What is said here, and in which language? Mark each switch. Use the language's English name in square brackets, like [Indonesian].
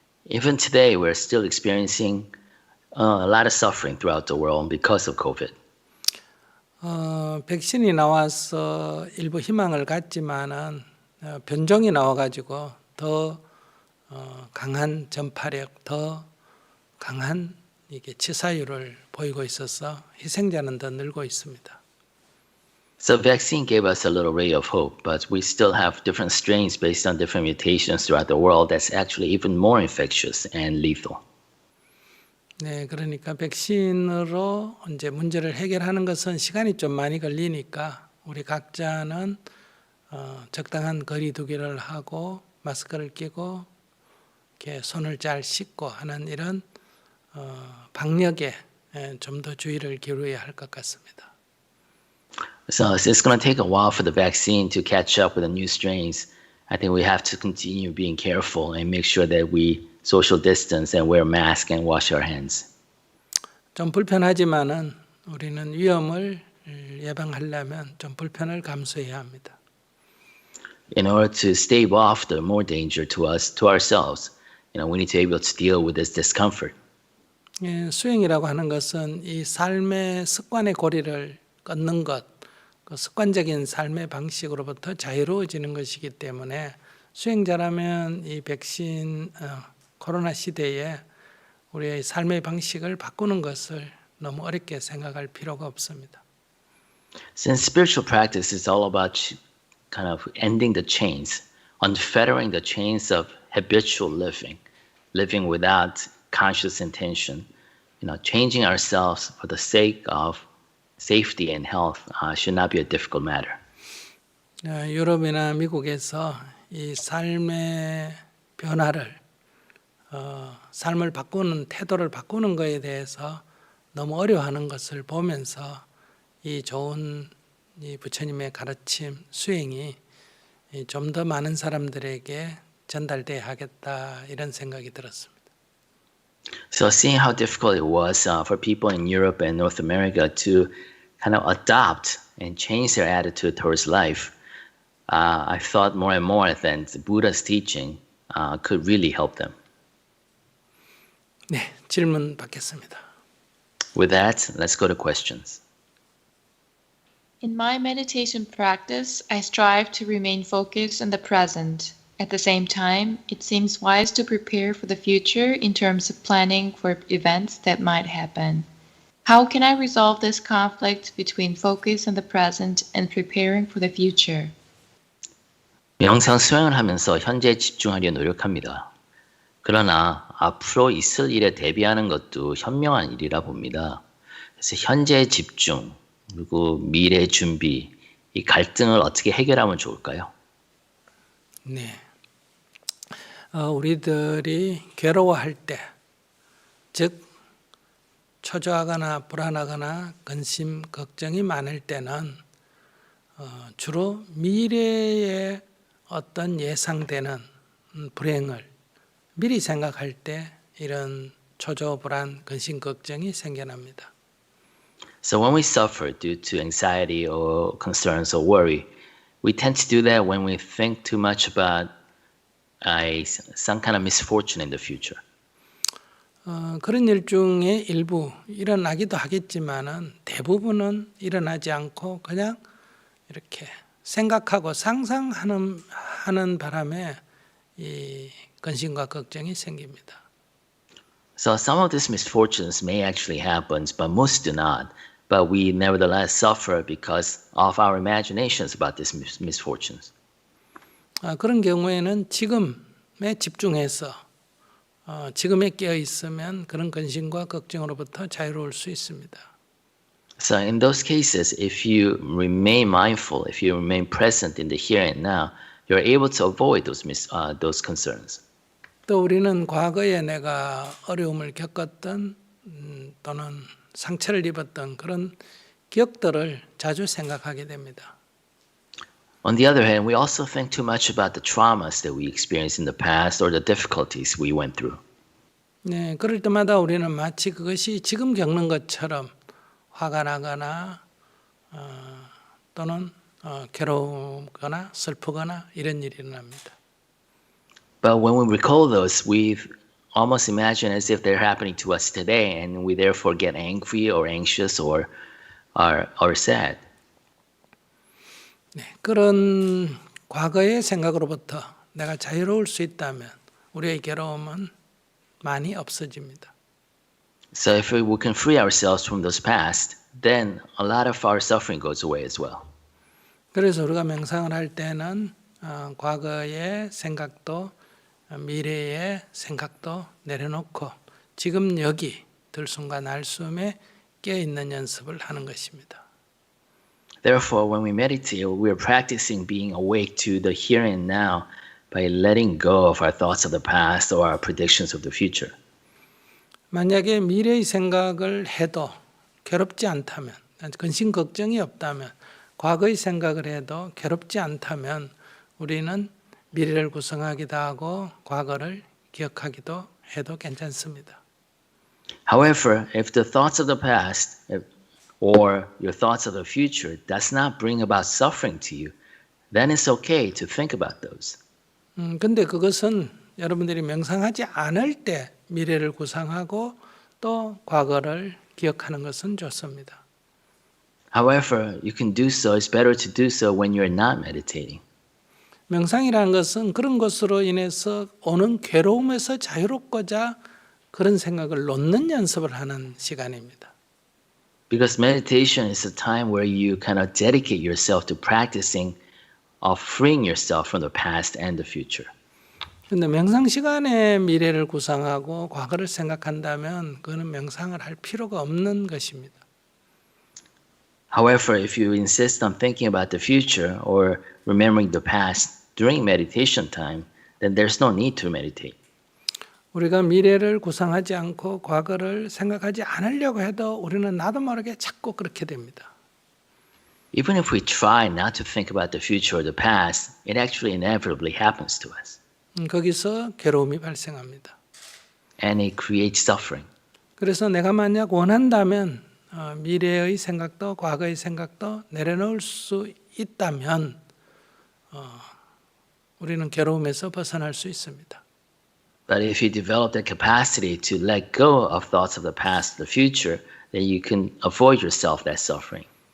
[English] Even today, we're still experiencing a lot of suffering throughout the world because of COVID. [Korean] 백신이 나와서 일부 희망을 갖지만은 변종이 나와가지고 더 강한 전파력, 더 강한 이게 치사율을 보이고 있어서 희생자는 더 늘고 있습니다. [English] So vaccine gave us a little ray of hope, but we still have different strains based on different mutations throughout the world that's actually even more infectious and lethal. [Korean] 네, 그러니까 백신으로 이제 문제를 해결하는 것은 시간이 좀 많이 걸리니까 우리 각자는 적당한 거리 두기를 하고 마스크를 끼고 이렇게 손을 잘 씻고 하는 이런 방역에 좀 더 주의를 기울여야 할 것 같습니다. [English] So it's going to take a while for the vaccine to catch up with the new strains. I think we have to continue being careful and make sure that we social distance and wear masks and wash our hands. [Korean] 좀 불편하지만은 우리는 위험을 예방하려면 좀 불편을 감수해야 합니다. [English] In order to stave off the more danger to us, to ourselves, we need to be able to deal with this discomfort. [Korean] 예, 수행이라고 하는 것은 이 삶의 습관의 고리를 끊는 것, 그 습관적인 삶의 방식으로부터 자유로워지는 것이기 때문에 수행자라면 이 백신 코로나 시대에 우리의 삶의 방식을 바꾸는 것을 너무 어렵게 생각할 필요가 없습니다. [English] Since spiritual practice is all about kind of ending the chains, unfettering the chains of habitual living, living without conscious intention, changing ourselves for the sake of safety and health should not be a difficult matter. [Korean] 유럽이나 미국에서 이 삶의 변화를 삶을 바꾸는 태도를 바꾸는 것에 대해서 너무 어려워하는 것을 보면서 이 좋은 이 부처님의 가르침 수행이 좀 더 많은 사람들에게 전달돼야 하겠다 이런 생각이 들었습니다. [English] So seeing how difficult it was for people in Europe and North America to kind of adopt and change their attitude towards life, I thought more and more that the Buddha's teaching could really help them. [Korean] 네, 질문 받겠습니다. [English] With that, let's go to questions. In my meditation practice, I strive to remain focused on the present. At the same time, it seems wise to prepare for the future in terms of planning for events that might happen. How can I resolve this conflict between focus on the present and preparing for the future? [Korean] 명상 수행을 하면서 현재에 집중하려 노력합니다. 그러나 앞으로 있을 일에 대비하는 것도 현명한 일이라 봅니다. 그래서 현재의 집중, 그리고 미래의 준비, 이 갈등을 어떻게 해결하면 좋을까요? 네, 우리들이 괴로워할 때, 즉 초조하거나 불안하거나 근심, 걱정이 많을 때는 주로 미래에 어떤 예상되는 불행을 미리 생각할 때 이런 초조, 불안, 근심, 걱정이 생겨납니다. [English] So when we suffer due to anxiety or concerns or worry, we tend to do that when we think too much about some kind of misfortune in the future. [Korean] 그런 일 중에 일부 일어나기도 하겠지만은 대부분은 일어나지 않고 그냥 이렇게 생각하고 상상하는 바람에 이 근심과 걱정이 생깁니다. [English] So some of these misfortunes may actually happen, but most do not. But we nevertheless suffer because of our imaginations about these misfortunes. [Korean] 그런 경우에는 지금에 집중해서 지금에 깨어 있으면 그런 근심과 걱정으로부터 자유로울 수 있습니다. [English] So in those cases, if you remain mindful, if you remain present in the here and now, you're able to avoid those concerns. [Korean] 또 우리는 과거에 내가 어려움을 겪었던 또는 상처를 입었던 그런 기억들을 자주 생각하게 됩니다. [English] On the other hand, we also think too much about the traumas that we experienced in the past or the difficulties we went through. [Korean] 네, 그럴 때마다 우리는 마치 그것이 지금 겪는 것처럼 화가 나거나 또는 괴로우거나 슬프거나 이런 일이 일어납니다. [English] But when we recall those, we almost imagine as if they're happening to us today, and we therefore get angry or anxious or sad. [Korean] 네, 그런 과거의 생각으로부터 내가 자유로울 수 있다면 우리의 괴로움은 많이 없어집니다. [English] So if we can free ourselves from those past, then a lot of our suffering goes away as well. [Korean] 그래서 우리가 명상을 할 때는 과거의 생각도 미래의 생각도 내려놓고 지금 여기 들숨과 날숨에 깨어있는 연습을 하는 것입니다. [English] Therefore, when we meditate, we are practicing being awake to the here and now by letting go of our thoughts of the past or our predictions of the future. [Korean] 만약에 미래의 생각을 해도 괴롭지 않다면, 근심 걱정이 없다면, 과거의 생각을 해도 괴롭지 않다면 우리는 미래를 구성하기도 하고 과거를 기억하기도 해도 괜찮습니다. [English] However, if the thoughts of the past or your thoughts of the future does not bring about suffering to you, then it's okay to think about those. [Korean] 근데 그것은 여러분들이 명상하지 않을 때 미래를 구상하고 또 과거를 기억하는 것은 좋습니다. [English] However, you can do so. It's better to do so when you're not meditating. [Korean] 명상이라는 것은 그런 것으로 인해서 오는 괴로움에서 자유롭고자 그런 생각을 놓는 연습을 하는 시간입니다. [English] Because meditation is a time where you kind of dedicate yourself to practicing of freeing yourself from the past and the future. [Korean] 그런데 명상 시간에 미래를 구상하고 과거를 생각한다면 그거는 명상을 할 필요가 없는 것입니다. [English] However, if you insist on thinking about the future or remembering the past during meditation time, then there's no need to meditate. [Korean] 우리가 미래를 구상하지 않고 과거를 생각하지 않으려고 해도 우리는 나도 모르게 자꾸 그렇게 됩니다. [English] Even if we try not to think about the future or the past, it actually inevitably happens to us. [Korean] 거기서 괴로움이 발생합니다. [English] And it creates suffering. [Korean] 그래서 내가 만약 원한다면 미래의 생각도 과거의 생각도 내려놓을 수 있다면 우리는 괴로움에서 벗어날 수 있습니다. [English] But if you develop the capacity to let go of thoughts of the past, the future, then you can avoid yourself that suffering.